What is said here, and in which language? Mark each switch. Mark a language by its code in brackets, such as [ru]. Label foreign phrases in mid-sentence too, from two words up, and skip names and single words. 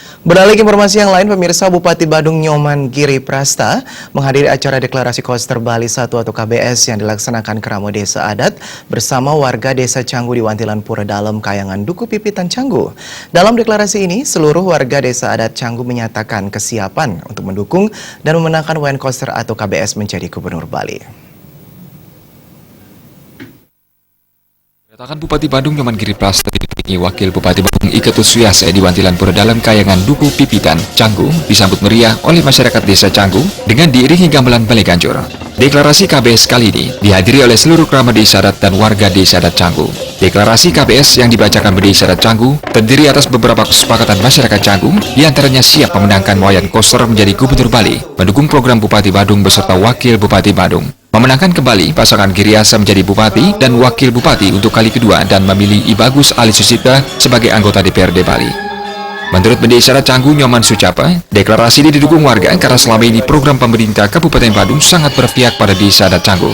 [id] Beralih ke informasi yang lain, pemirsa, Bupati Badung Nyoman Giri Prasta menghadiri acara deklarasi Koster Bali 1 atau KBS yang dilaksanakan Keramo Desa Adat bersama warga Desa Canggu di Wantilan Pura Dalem, Kayangan Duku Pipitan Canggu. Dalam deklarasi ini, seluruh warga Desa Adat Canggu menyatakan kesiapan untuk mendukung dan memenangkan WN Koster atau KBS menjadi Gubernur Bali. Kedatangan Bupati Badung Nyoman Giri Prasta didampingi Wakil Bupati Badung Iketus Suyase di Wantilan Pura Dalem, Kayangan Duku Pipitan Canggu disambut meriah oleh masyarakat Desa Canggu dengan diiringi gamelan balai ganjur. Deklarasi KBS kali ini dihadiri oleh seluruh keramat Desa Adat dan warga Desa Adat Canggu. Deklarasi KBS yang dibacakan Desa Adat Canggu terdiri atas beberapa kesepakatan masyarakat Canggu, diantaranya siap memenangkan Wayan Koster menjadi Gubernur Bali, mendukung program Bupati Badung beserta Wakil Bupati Badung, memenangkan kembali pasangan Giriasa menjadi Bupati dan Wakil Bupati untuk kali kedua dan memilih I Bagus Ali Susita sebagai anggota DPRD Bali. Menurut Desa Adat Canggu Nyoman Sucapa, deklarasi ini didukung warga karena selama ini program pemerintah Kabupaten Badung sangat berpihak pada Desa Adat Canggu.